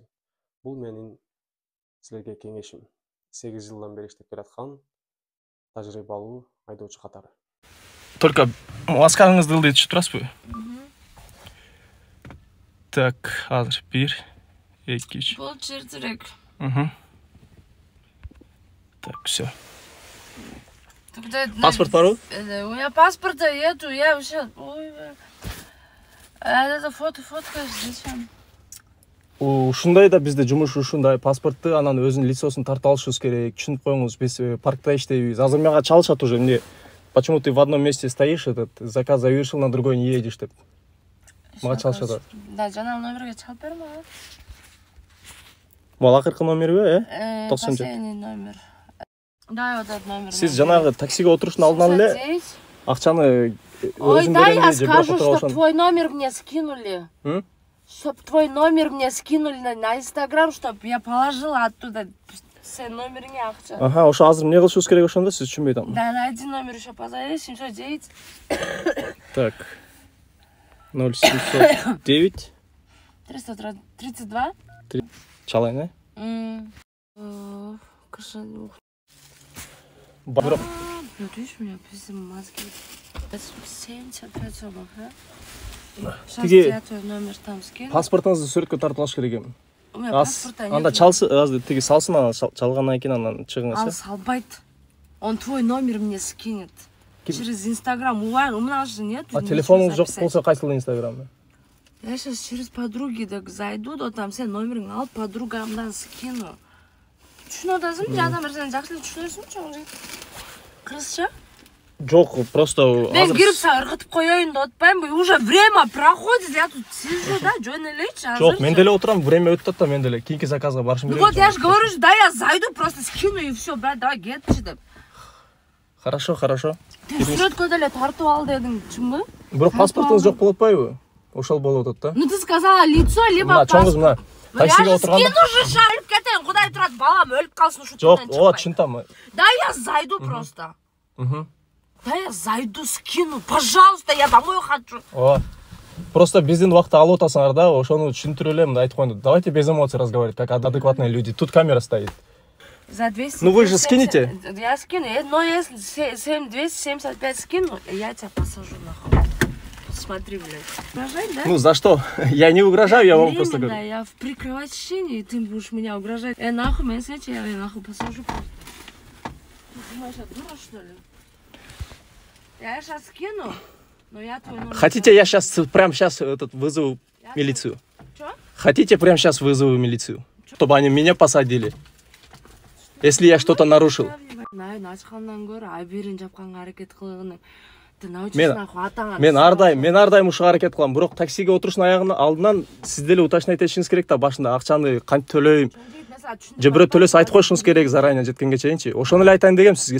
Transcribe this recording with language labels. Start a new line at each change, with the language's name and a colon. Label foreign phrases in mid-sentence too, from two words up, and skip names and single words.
Kyrgyz: Бул менин силерге кеңешим. 8 жылдан бери иштеп келаткан тажрыйбалуу айдоочу катары. Только маскаңызды ылдый түшүп турасызбы? Так, азыр 1, 2, 3. Бул чертирек.
Russian: Так, все.
Kyrgyz: Паспорт барбы?
Russian: У меня паспорта нету, я вообще... Ой, это фоткаешь, зачем?
Kyrgyz: Ушундай да бизде жумуш ушундай, паспортты анан өзүнүн лицосун тарта алышыбыз керек. Түшүнүп коюңуз, биз паркта иштейбиз. Азыр мага чалышат уже. Эмне?
Russian: Почему ты в одном месте стоишь, этот заказ завершил, на другой не едешь деп.
Kyrgyz: Мага чалышат. Да, жанагы номерге чалып берме. Бул акыркы номерби,
Russian: Последний номер. Да, вот этот номер.
Kyrgyz: Сиз жанагы таксиге отуруштун алдынан эле акчаны
Russian: Ой, да, я скажу, что твой номер мне скинули. Чтоб твой номер мне скинули на Инстаграм, чтоб я положила оттуда все
Kyrgyz: номерine акча. Ага, ошо азыр эмне кылышыбыз керек ошондо, сиз түшүнбөй атам.
Russian: Да, на один номер еще позови, 709. Так. 0709 332.
Kyrgyz: Чалайын, Кошелек. Бирок
Russian: Ну, ты видишь, у меня без мозги. 75 сомов, а? Сейчас я твой номер там скину.
Kyrgyz: Паспортуңузду сүрөткө тартып алыш керек эми.
Russian: У меня паспорта нет.
Kyrgyz: Анда чалсы, тиги салсын, анан чалгандан кийин анан чыгыңыз. Ал салбайт.
Russian: Он твой номер мне скинет. Через Инстаграм. У нас же нет.
Kyrgyz: А телефонуңуз жок болсо кайсыл Инстаграмда?
Russian: Я сейчас через подруги так зайду, да там все
Kyrgyz: номерин алып подругамдан
Russian: скину.
Kyrgyz: Түшүнүп атасың, жада нерсени жакшы эле түшүнөсүңчү, оңжой. Кыргызча? Жок, просто мен кирип сага ыргытып коеюн деп атпаймынбы?
Russian: Уже время проходит, я тут сижу,
Kyrgyz: да, жөн элечи азыр. Жок, мен деле отурам, время өтүп атат да, мен деле кийинки заказга барышым керек.
Russian: Вот я же говорю, да я зайду, просто скину и все, брат, давай
Kyrgyz: кетчи деп.
Russian: Хорошо.
Kyrgyz: Ты сүрөткө деле тартып ал дедиң, чынбы? Бирок паспортуңуз жок болуп атпайбы? Ошол болуп атат да.
Russian: Ну ты сказала лицо, либо паспорт.
Kyrgyz: Мына чоңуз таксиге отурганда.
Russian: Я же скину же
Kyrgyz: шарып кетейин, кудай турат, балам өлүп калсын ушул Жок, түрдөн ооба чыкпай. түшүнтам.
Russian: Да я зайду просто. Да я зайду, скину, пожалуйста, я домой хочу.
Kyrgyz: Ооба. Просто биздин убакытты алып атасыңар да, ошону түшүндүрүп эле мындай айтып коюн.
Russian: Давайте без эмоций разговаривать, как адекватные люди. Тут камера стоит. За 200. Ну вы же скинете? Я скину, но если 275 скину, я тебя посажу нахуй. Смотри, блядь. Угрожать, да? Ну за что? Я не угрожаю, я вам просто говорю. Я в прикрывательщине, и ты будешь меня угрожать. Нахуй, меня снять, я нахуй посажу просто. Ты думаешь, я дура, что ли? Я сейчас скину, но я твой номер... Хотите, я сейчас, прямо сейчас вызову милицию? Что? Хотите, прямо сейчас вызову милицию? Чтобы они меня посадили? Если я что-то нарушил.
Kyrgyz: Мен ардайым ушуга аракет кылам. Бирок таксиге отуруштун алдынан сиз деле уточнять этишиңиз керек да, башында акчаны кантип төлөйм. Же бирөө төлөсө айтып коюшуңуз керек заранее жеткенге чейинчи. Ошону эле айтайын дегем сизге.